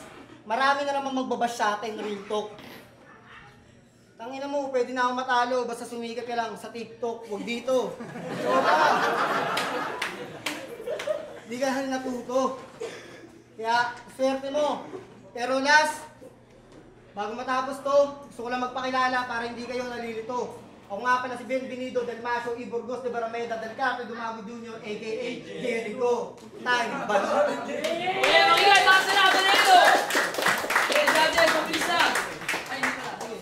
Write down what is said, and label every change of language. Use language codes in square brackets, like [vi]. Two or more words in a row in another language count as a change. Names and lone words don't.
[tl] Marami na naman magbabash sa atin, [en] real talk. [tl] Tangina mo, pwede na akong matalo, basta sumikat ka lang sa TikTok, huwag dito. Soba! Hindi ka na natuto. Kaya, swerte mo. Pero last, bago matapos to, gusto ko lang magpakilala para hindi kayo nalilito. Ako nga pala si Benvenido del Maso y Burgos de Barameda del Carpe Dumago Jr. a.k.a. Jericho. Time, balot. Kaya makingay, baka sa laban na ito! Kaya dati, mabilis na! Ay, hindi pala.